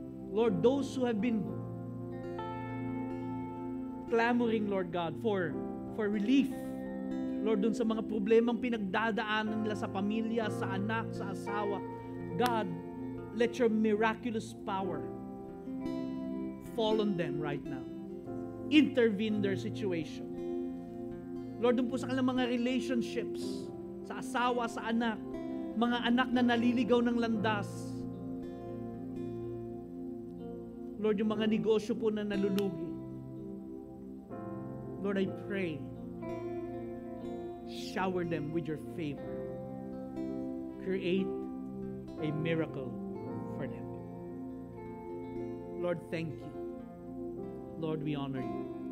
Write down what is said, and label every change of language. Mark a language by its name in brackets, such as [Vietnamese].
[English] Lord, those who have been clamoring, Lord God, for relief, Lord, [Filipino] dun sa mga problemang pinagdadaanan nila sa pamilya, sa anak, sa asawa, [English] God, let your miraculous power fall on them right now. Intervene their situation. [Filipino] Lord, dun po sa kanilang mga relationships, sa asawa, sa anak, mga anak na naliligaw ng landas. Lord, yung mga negosyo po na nalulugi. [English] Lord, I pray, shower them with your favor. Create a miracle for them. Lord, thank you. Lord, we honor you.